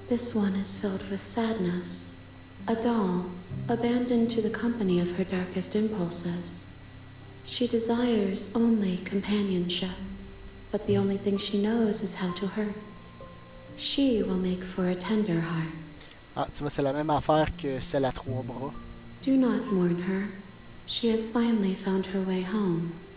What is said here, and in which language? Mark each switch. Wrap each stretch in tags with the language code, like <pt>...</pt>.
<en>This one is filled with sadness. A doll, abandoned to the company of her darkest impulses. She desires only companionship, but the only thing she knows is how to hurt. She will make for a tender heart.</en> <fr>Ah, tu vois, c'est la même affaire que celle à 3 bras.</fr> <en>Do not mourn her. She has finally found her way home.</en>